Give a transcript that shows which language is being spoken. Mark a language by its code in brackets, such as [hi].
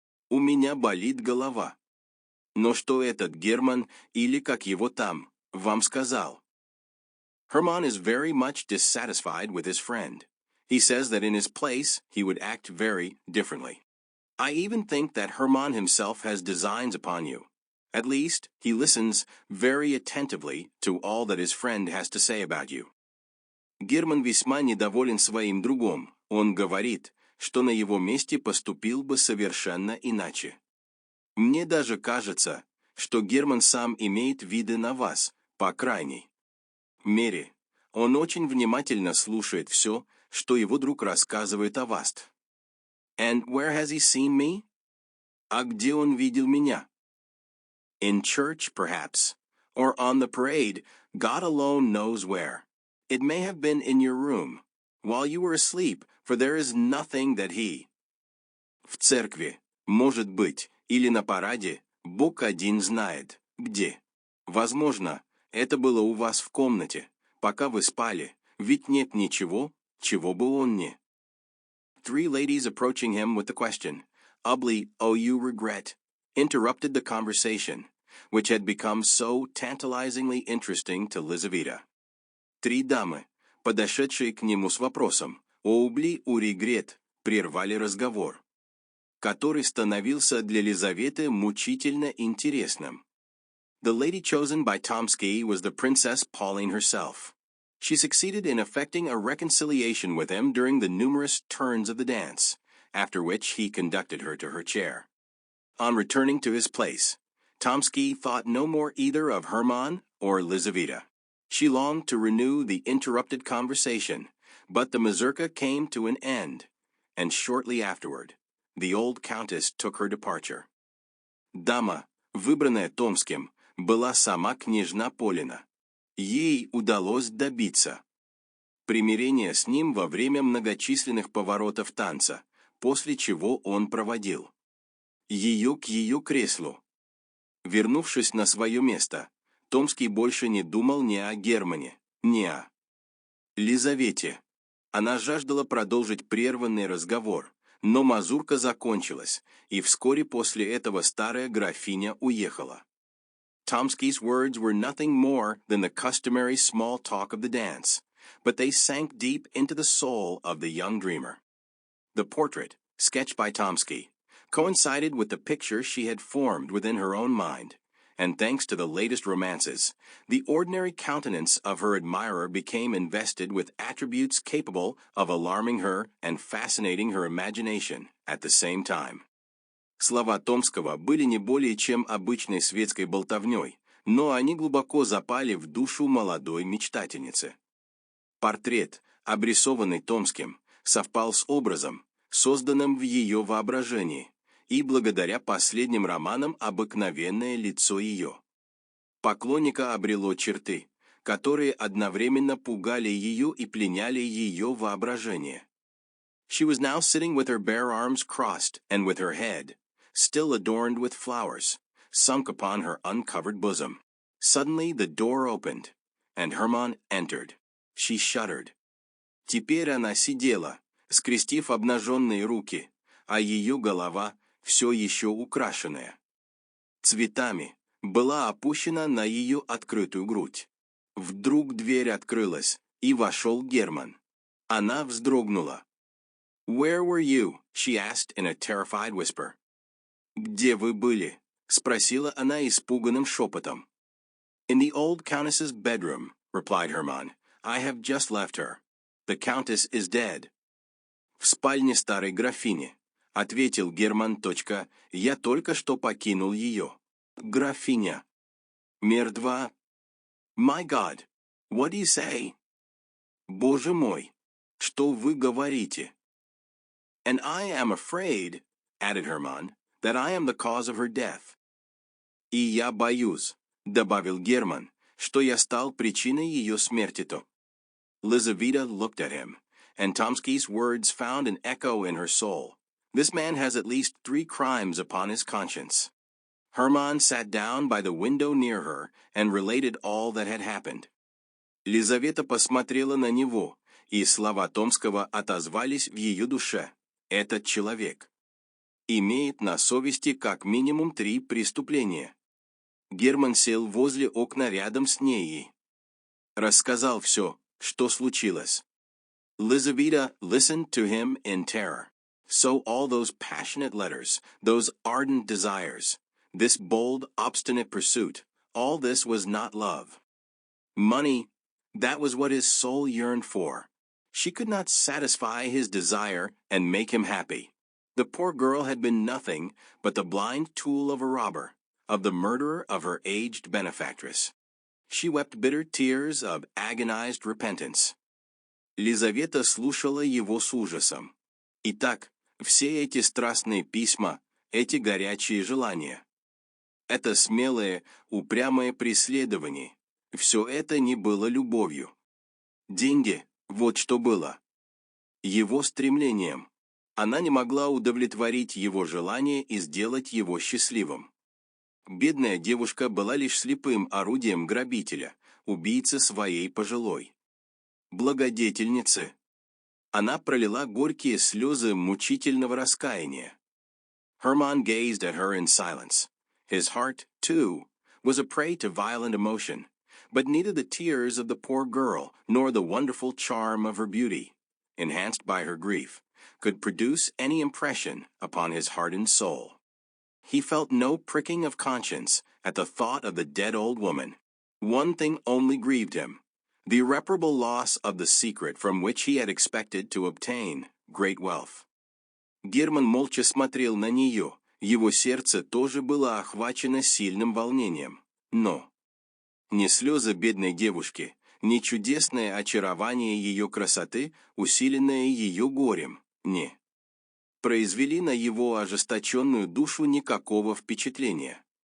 [ru] У меня болит голова. Но что этот Герман, или как его там, вам сказал? [en] Herman is very much dissatisfied with his friend. He says that in his place, he would act very differently. I even think that Herman himself has designs upon you. At least, he listens very attentively to all that his friend has to say about you. [ru] Герман весьма недоволен своим другом. Он говорит, что на его месте поступил бы совершенно иначе. Мне даже кажется, что Герман сам имеет виды на вас, по крайней мере. Он очень внимательно слушает все, что его друг рассказывает о вас. [en] And where has he seen me? [ru] А где он видел меня? [en] In church, perhaps, or on the parade, God alone knows where. It may have been in your room, while you were asleep, for there is nothing that he. [ru] В церкви, может быть, или на параде, Бог один знает, где. Возможно, это было у вас в комнате, пока вы спали, ведь нет ничего, чего бы он не. [en] 3 ladies approaching him with the question, "Ubly, oh you regret," interrupted the conversation, which had become so tantalizingly interesting to Lizaveta. [ru] 3 дамы, подошедшие к нему с вопросом, «Убли у регрет», прервали разговор, который становился для Лизаветы мучительно интересным. [en] The lady chosen by Tomsky was the Princess Pauline herself. She succeeded in effecting a reconciliation with him during the numerous turns of the dance, after which he conducted her to her chair. On returning to his place, Tomsky thought no more either of Herman or Lizaveta. She longed to renew the interrupted conversation, but the mazurka came to an end, and shortly afterward, the old countess took her departure. [ru] Дама, выбранная Томским, была сама княжна Полина. Ей удалось добиться примирения с ним во время многочисленных поворотов танца, после чего он проводил ее к ее креслу. Вернувшись на свое место, Томский больше не думал ни о Германе, ни о Лизавете. Она жаждала продолжить прерванный разговор, но мазурка закончилась, и вскоре после этого старая графиня уехала. [en] Tomsky's words were nothing more than the customary small talk of the dance, but they sank deep into the soul of the young dreamer. The portrait, sketched by Tomsky, coincided with the picture she had formed within her own mind, and thanks to the latest romances, the ordinary countenance of her admirer became invested with attributes capable of alarming her and fascinating her imagination at the same time. [ru] Слова Томского были не более чем обычной светской болтовней, но они глубоко запали в душу молодой мечтательницы. Портрет, обрисованный Томским, совпал с образом, созданным в ее воображении, и благодаря последним романам обыкновенное лицо ее поклонника обрело черты, которые одновременно пугали ее и пленяли ее воображение. [en] She was now sitting with her bare arms crossed and with her head, still adorned with flowers, sunk upon her uncovered bosom. Suddenly the door opened, and Herman entered. She shuddered. [ru] Теперь она сидела, скрестив обнаженные руки, а ее голова, все еще украшенная цветами, была опущена на ее открытую грудь. Вдруг дверь открылась, и вошел Герман. Она вздрогнула. [en] «Where were you?» she asked in a terrified whisper. [ru] «Где вы были?» — спросила она испуганным шепотом. [en] «In the old countess's bedroom», replied Herman. «I have just left her. The countess is dead». [ru] «В спальне старой графини», — ответил Герман. «Я только что покинул ее». «Графиня». «Мертва». [en] «My God! What do you say? [ru] Боже мой, что вы говорите? [en] And I am afraid, added Hermann, that I am the cause of her death. [ru] И я боюсь, добавил Герман, что я стал причиной ее смерти-то. [en] Lizaveta looked at him, and Tomsky's words found an echo in her soul. This man has at least 3 crimes upon his conscience. Hermann sat down by the window near her and related all that had happened. [ru] Лизавета посмотрела на него, и слова Томского отозвались в ее душе. Этот человек имеет на совести как минимум 3 преступления. Герман сел возле окна рядом с ней и рассказал все, что случилось. [en] Lizaveta listened to him in terror. So all those passionate letters, those ardent desires, this bold, obstinate pursuit, all this was not love. Money, that was what his soul yearned for. She could not satisfy his desire and make him happy. The poor girl had been nothing but the blind tool of a robber, of the murderer of her aged benefactress. She wept bitter tears of agonized repentance. [ru] Лизавета слушала его с ужасом. Итак, все эти страстные письма, эти горячие желания, это смелое, упрямое преследование, все это не было любовью. Деньги, вот что было. Его стремлением. Она не могла удовлетворить его желание и сделать его счастливым. Бедная девушка была лишь слепым орудием грабителя, убийцы своей пожилой благодетельницы. Она пролила горькие слезы мучительного раскаяния. [en] Hermann gazed at her in silence. His heart, too, was a prey to violent emotion, but neither the tears of the poor girl nor the wonderful charm of her beauty, enhanced by her grief, could produce any impression upon his hardened soul. He felt no pricking of conscience at the thought of the dead old woman. One thing only grieved him, the irreparable loss of the secret from which he had expected to obtain great wealth. [ru] Герман молча смотрел на нее, его сердце тоже было охвачено сильным волнением. Но ни слезы бедной девушки, ни чудесное очарование ее красоты, усиленное ее горем, не произвели на его ожесточенную душу никакого впечатления.